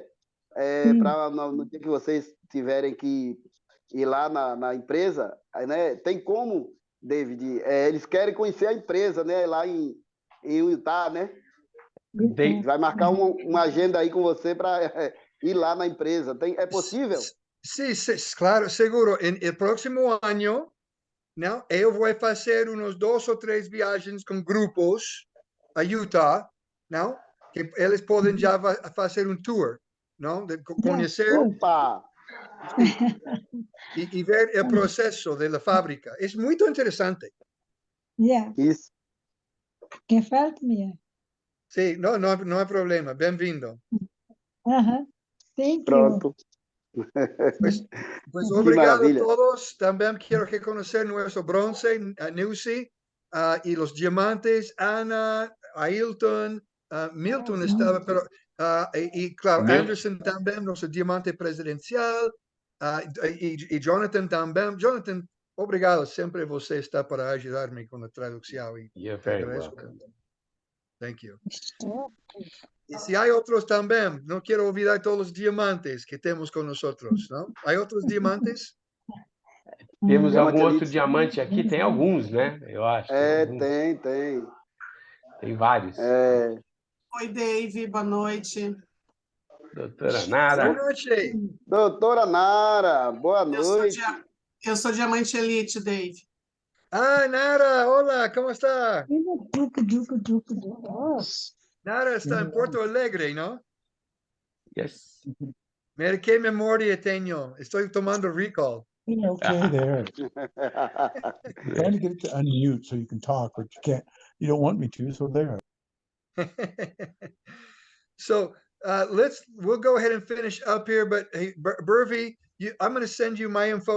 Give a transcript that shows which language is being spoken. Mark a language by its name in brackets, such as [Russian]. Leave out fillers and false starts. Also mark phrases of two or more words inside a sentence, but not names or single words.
[Portuguese] Para no dia que vocês tiverem que ir lá na empresa, né? Tem como, David? Eles querem conhecer a empresa, né? Lá em Utah, né? Vai marcar uma agenda aí com você para ir lá na empresa. É possível? [Spanish] Sí, claro, seguro. En el próximo año, ¿no? [Portuguese] Eu vou fazer unos 2 ou 3 viagens com grupos a Utah, ¿no? Que eles podem já fazer um tour, ¿no? De conhecer Opa! e ver o processo da fábrica. É muito interessante. [English] Yeah, [Portuguese] Isso. que falta, minha. [Spanish] Sí, no hay problema. Bem-vindo. [English] Thank you. [Portuguese] Pronto. [Spanish] Pues [Portuguese] Que obrigado a maravilha. todos. [Spanish] También quiero reconocer nuestro bronce, Newsy, y los diamantes, Ana, Ailton, Milton estaba, pero, y claro, Anderson también, nuestro diamante presidencial, y Jonathan también. Jonathan, obrigado, siempre você está para ayudarme con la traducción. Y [English] You're [Spanish] te [English] very [Spanish] agradezco. [English] welcome. Thank you. [Spanish] Y si hay otros también, no quiero olvidar todos los diamantes que tenemos con nosotros, ¿no? ¿Hay otros diamantes? [Portuguese] Temos Diamante algum outro Elite. diamante aqui? Tem alguns, né? Eu acho. Tem. Tem vários. Oi, Dave, boa noite. Doutora Boa Nara. noite. Doutora Nara, boa noite. Eu sou diamante elite, Dave. Ah, Nara, [Spanish] hola, ¿cómo está? Nara está en Porto Alegre, ¿no? [English] Yes. [Spanish] Mira qué memoria tengo. Estoy tomando recall. [English] Okay, there. Trying to get it to unmute so you can talk, but you can't. You don't want me to, so there. So we'll go ahead and finish up here. But hey, Burvey, I'm going to send you my info.